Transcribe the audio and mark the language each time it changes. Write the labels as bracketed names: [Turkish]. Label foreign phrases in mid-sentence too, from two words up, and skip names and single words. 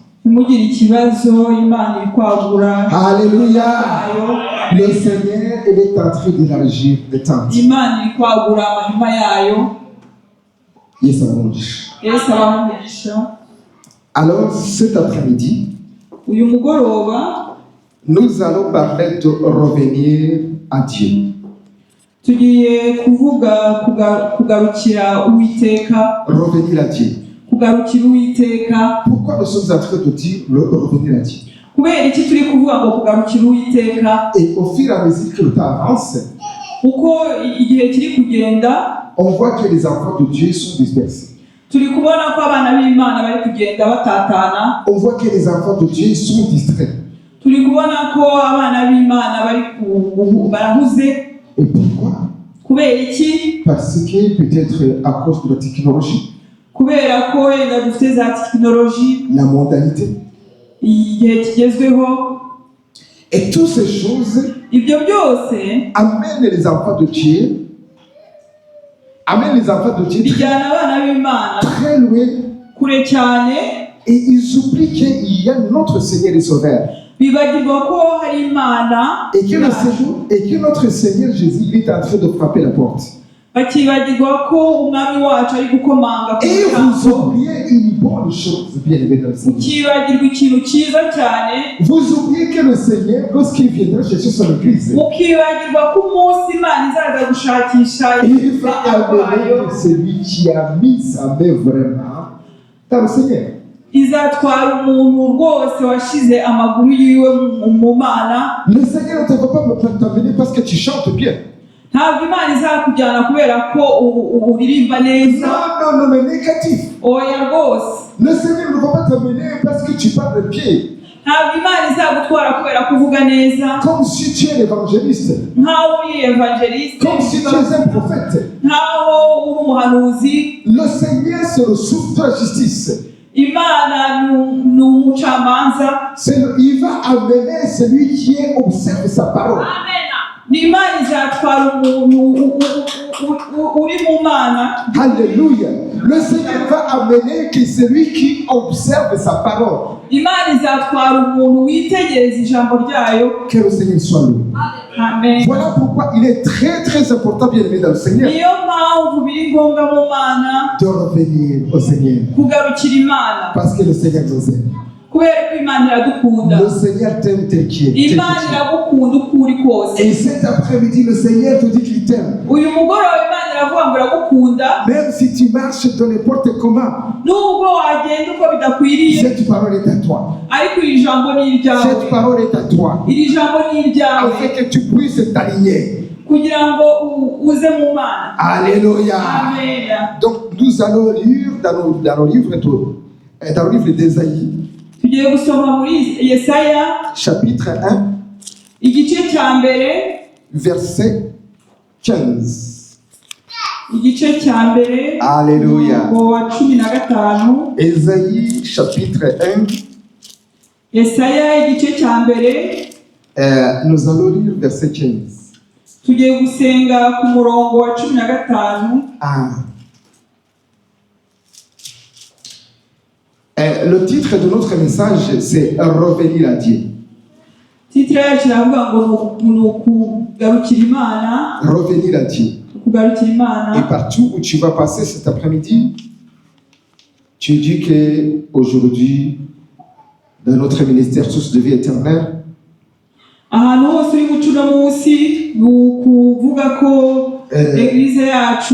[French] Alléluia. Le Seigneur il est en train d'élargir l'attente. Yes, alors cet après-midi, [Kinyarwanda] uyu mugoroba [French] nous allons parler de revenir à Dieu. [Kinyarwanda] tugiye kuvuga kugarukira Uwiteka, [French] Revenir à Dieu. [Kinyarwanda] kugarukira Uwiteka. [French] Pourquoi nous sommes en train de dire revenir à Dieu? [Kinyarwanda] Kubera iki turi kuvuga ngo kugarukira Uwiteka? [French] Et au fur et à mesure que le temps avance, [Kinyarwanda] uko igihe kiri kugenda [French] on voit que les enfants de Dieu sont dispersés. [Kinyarwanda] turi kubona ko abana b'Imana bari kugenda batatana. [French] On voit que les enfants de Dieu sont distraits. [Kinyarwanda] turi kubona ko abana b'Imana barahuze. [French] Et pourquoi? [Kinyarwanda] Kubera iki? [French] Parce que peut-être à cause de la technologie, [Kinyarwanda] kubera ko wenda dufite za tekinoloji, [French] la mondialité, [Kinyarwanda] igihe kigezweho. [French] et toutes ces choses [Kinyarwanda] Ibyo byose [French] amènent les enfants de Dieu, [Kinyarwanda] bijyana abana b'Imana [French] très loin, [Kinyarwanda] kure cyane, [French] et ils oublient qu'il y a notre Seigneur et Sauveur. [Kinyarwanda] bibagirwa ko hari Imana, [French] Et que notre Seigneur Jésus il est en train de frapper la porte. [Kinyarwanda] bakibagirwa ko umwami wacu ari gukomanga ku [French] Et vous [Kinyarwanda] muryango. [French] oubliez une bonne chose, bien aimé dans le Seigneur. [Kinyarwanda] Mukibagirwa ikintu cyiza cyane, [French] Vous oubliez que le Seigneur, lorsqu'il viendra chercher son église, [Kinyarwanda] mukibagirwa ko umunsi Imana izaza gushakisha [French] il va [Kinyarwanda] ibyayo, [French] amener celui qui a mis sa main vraiment dans le Seigneur. [Kinyarwanda] izatwara umuntu rwose washize amaguru yiwe mu Mana. [French] Le Seigneur ne te va pas t'amener parce que tu chantes bien. [Kinyarwanda] Ntabwo Imana izakujyana kubera ko uririmba neza. [French] Non, mais négatif. [Kinyarwanda] Oya rwose. [French] Le Seigneur ne va pas t'amener parce que tu parles bien. [Kinyarwanda] Ntabwo Imana izagutwara kubera kuvuga neza. [French] Comme si tu es l'évangéliste. [Kinyarwanda] Nkaho uri evangeliste. [French] Comme si tu es un prophète. [Kinyarwanda] Nkaho uri umuhanuzi. [French] Le Seigneur, c'est le souffle de la justice. [Kinyarwanda] Imana ni umucamanza. [French] Il va amener celui qui observe sa parole. Amen. [Kinyarwanda] Ni Imana izatwara umuntu uri mu Mana. Alléluia. [French] Le Seigneur va amener que celui qui observe sa parole. [Kinyarwanda] Imana izatwara umuntu witegereza ijambo ryayo. [French] Que le Seigneur soit loué. Amen. Voilà pourquoi il est très très important, bien aimé dans le Seigneur, [Kinyarwanda] Niyo mpamvu biri ngombwa mu Mana [French] de revenir au Seigneur. [Kinyarwanda] kugarukira Imana. [French] Parce que le Seigneur nous aime. [Kinyarwanda] Kubera ko Imana iradukunda. [French] Le Seigneur t'aime tel qu'il est. [Kinyarwanda] Imana iragukunda uko uri kose. [French] Et cet après-midi, le Seigneur te dit qu'il t'aime. [Kinyarwanda] Uyu mugoroba Imana iravuga ngo iragukunda. [French] Même si tu marches dans n'importe comment, [Kinyarwanda] Nubwo wagenda uko bidakwiriye, [French] cette parole est à toi. [Kinyarwanda] ariko iri jambo ni iryawe. [French] Cette parole est à toi. [Kinyarwanda] Iri jambo ni iryawe. [French] Afin que tu puisses t'aligner. [Kinyarwanda] Kugira ngo uze mu Mana. Alléluia. Amen. [French] Donc nous allons lire dans le livre d'Ésaïe, [Kinyarwanda] Tugiye gusoma muri Yesaya [French] chapitre 1, [Kinyarwanda] igice cya mbere, [French] verset 15. [Kinyarwanda] igice cya mbere, Alléluia. umurongo wa 15. [French] Ésaïe, chapitre 1, [Kinyarwanda] Yesaya igice cya mbere, [French] nous allons lire verset 15. [Kinyarwanda] tugiye gusenga ku murongo wa 15. Ah. [French] Le titre de notre message, c'est Revenir à Dieu. [Kinyarwanda] Titre yacu iravuga ngo ni ukugarukira Imana. [French] Revenir à Dieu. [Kinyarwanda] Kugarukira [French] Et [Kinyarwanda] Imana. [French] partout où tu vas passer cet après-midi, tu dis qu'aujourd'hui, dans notre ministère Source de vie éternelle, [Kinyarwanda] Ahantu hose uri guca uno munsi ni ukuvuga ko eglise yacu